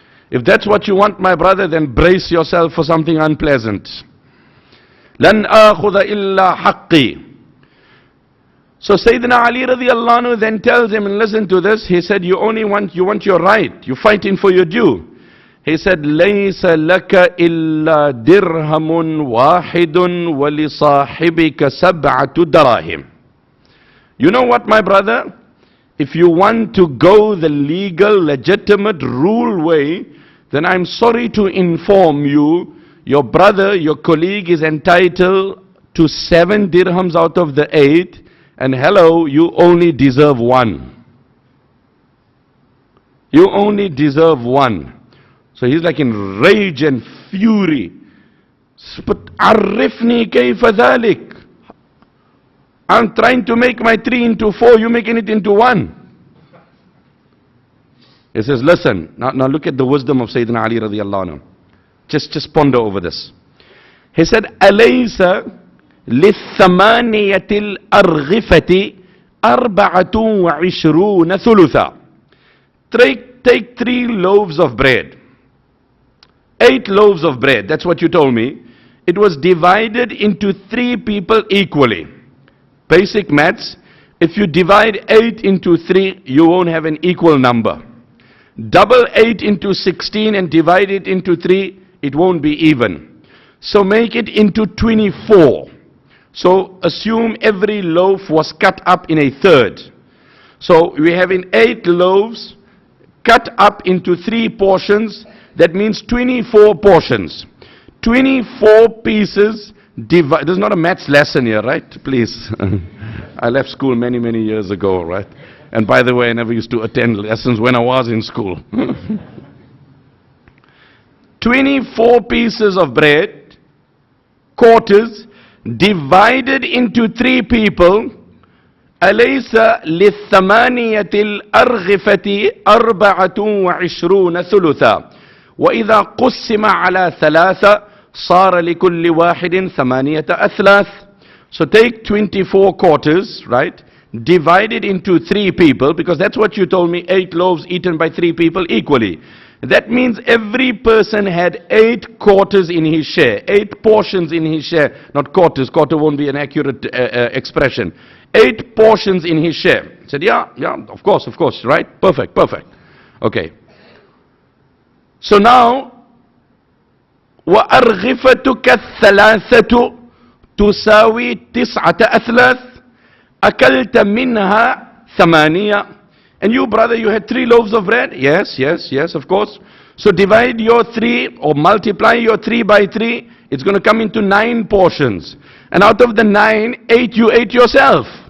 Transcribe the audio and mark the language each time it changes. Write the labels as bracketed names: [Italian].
[English] If that's what you want, my brother, then brace yourself for something unpleasant. [Arabic] لَنْ آخُذَ إِلَّا حَقِّي. [English] So Sayyidina Ali radiyallahu anhu then tells him, and listen to this, he said, you want your right. You're fighting for your due. He said, [Arabic] لَيْسَ لَكَ إِلَّا دِرْهَمٌ وَاحِدٌ وَلِصَاحِبِكَ سَبْعَةُ دَرَاهِمْ. [English] You know what, my brother? If you want to go the legal, legitimate, rule way, then I'm sorry to inform you, your brother, your colleague is entitled to 7 dirhams out of the 8, and hello, you only deserve 1. You only deserve 1. So he's like in rage and fury. But [Arabic] عرفني كيف ذلك. [English] I'm trying to make my 3 into 4, you're making it into 1. He says, listen, now look at the wisdom of Sayyidina Ali radiallahu anhu. Just ponder over this. He said, [Arabic] أَلَيْسَ لِلثَّمَانِيَةِ الْأَرْغِفَةِ أَرْبَعَةٌ وَعِشْرُونَ ثُلُثًا. [English] Take 3 loaves of bread. 8 loaves of bread, that's what you told me. It was divided into 3 people equally. Basic maths, if you divide 8 into 3, you won't have an equal number. Double 8 into 16 and divide it into 3, it won't be even. So make it into 24. So assume every loaf was cut up in a third. So we have in 8 loaves cut up into 3 portions. That means 24 portions. 24 pieces divide. There's not a maths lesson here, right? Please. I left school many, many years ago, right? And by the way, I never used to attend lessons when I was in school. 24 pieces of bread, quarters, divided into 3 people. [Arabic] أليس للثمانية الأرغفة 24 ثلثا وإذا قسم على 3 صار لكل واحد 8 أثلاث. [English] So take 24 quarters, right? Divide it into 3 people, because that's what you told me, 8 loaves eaten by 3 people equally. That means every person had 8 quarters in his share, 8 portions in his share. Not quarters, quarter won't be an accurate expression. 8 portions in his share. He said, yeah, of course, right? Perfect. Okay. So now, [Arabic] وَأَرْغِفَتُكَ الثَّلَاثَةُ تُسَاوِي 9 أثلاث أَكَلْتَ مِنْهَا 8. [English] And you, brother, you had 3 loaves of bread? Yes, of course. So divide your 3 or multiply your 3 by 3. It's going to come into 9 portions. And out of the 9, 8 you ate yourself.